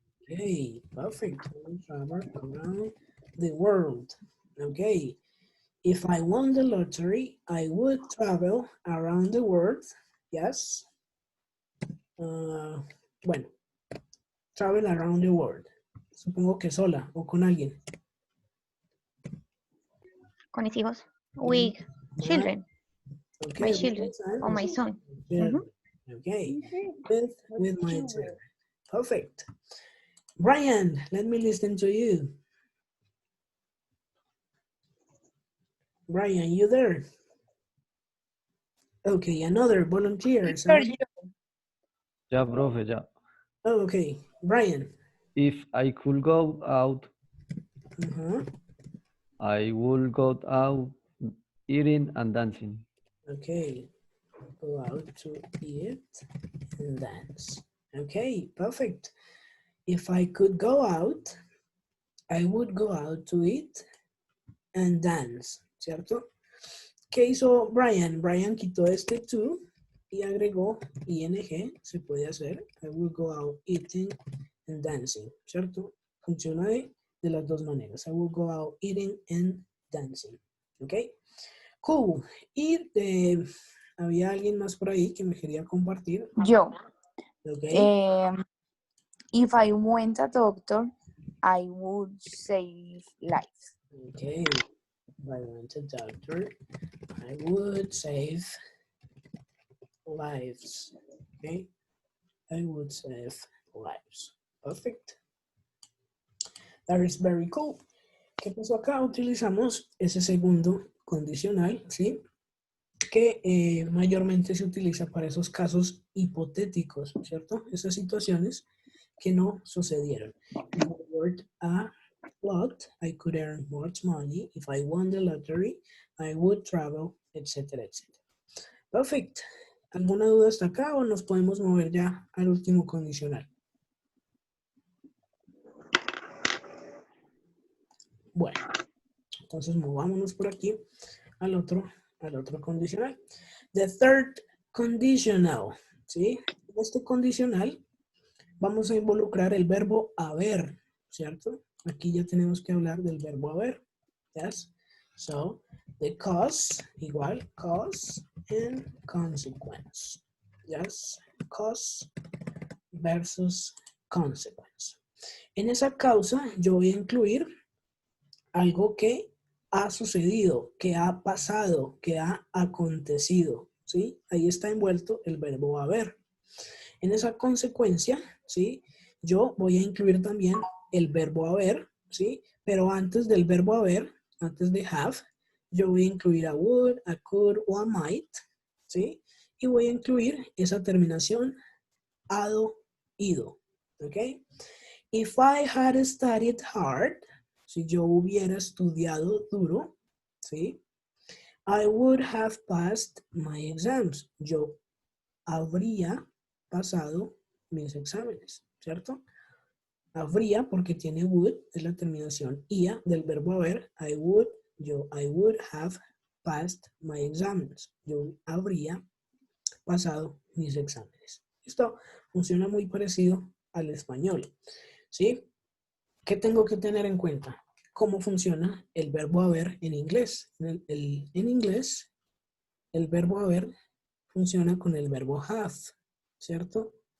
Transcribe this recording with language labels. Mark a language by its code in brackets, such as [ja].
[en] Okay, perfect. We'll travel around the world. Okay. If I won the lottery, I would travel around the world. Yes. [es] Bueno, [en] travel around the world. [es] Supongo que sola o con alguien. Con mis hijos. [en] With children. Okay, My with children. son. Or my son. Children. Okay, with my children. Perfect. Brian, let me listen to you. Brian, you there? Okay, another volunteer. [es] Ya, profe, ya. [en] Oh, okay, Brian. If I could go out, Uh-huh. I would go out eating and dancing. Okay, go out to eat and dance. Okay, perfect. If I could go out, I would go out to eat and dance, [es] ¿cierto? ¿Qué hizo Brian? Brian quitó este to y agregó ing, se puede hacer. [en] I would go out eating and dancing, [es] ¿cierto? Funciona de las dos maneras. [en] I would go out eating and dancing, [es] ¿ok? [en] Cool. [es] Y había alguien más por ahí que me quería compartir. Yo. [en] Ok. If I went a doctor, I would save lives. Okay. If I went a doctor, I would save lives. Okay. I would save lives. Perfect. That is very cool. [es] ¿Qué pasó acá? Utilizamos ese segundo condicional, ¿sí? Que mayormente se utiliza para esos casos hipotéticos, ¿cierto? Esas situaciones que no sucedieron. [en] If I worked a lot, I could earn much money. If I won the lottery, I would travel, etcétera, etcétera. Perfect. [es] ¿Alguna duda hasta acá o nos podemos mover ya al último condicional? Bueno, entonces movámonos por aquí al otro condicional. [en] The third conditional, [es] ¿sí? En este condicional vamos a involucrar el verbo haber, ¿cierto? Aquí ya tenemos que hablar del verbo haber. [en] Yes. So, the cause, [es] igual, [en] cause and consequence. Yes. Cause versus consequence. [es] En esa causa yo voy a incluir algo que ha sucedido, que ha pasado, que ha acontecido, ¿sí? Ahí está envuelto el verbo haber. En esa consecuencia, ¿sí? Yo voy a incluir también el verbo haber, ¿sí? Pero antes del verbo haber, antes de have, yo voy a incluir a would, a could o a might, ¿sí? Y voy a incluir esa terminación ado, ido, ¿ok? [en] If I had studied hard, [es] si yo hubiera estudiado duro, ¿sí? [en] I would have passed my exams. [es] Yo habría pasado mis exámenes, ¿cierto? Habría porque tiene would, es la terminación ia del verbo haber. [en] I would have passed my exams. [es] Yo habría pasado mis exámenes. Esto funciona muy parecido al español, ¿sí? ¿Qué tengo que tener en cuenta? ¿Cómo funciona el verbo haber en inglés? En inglés, el verbo haber funciona con el verbo have, ¿cierto?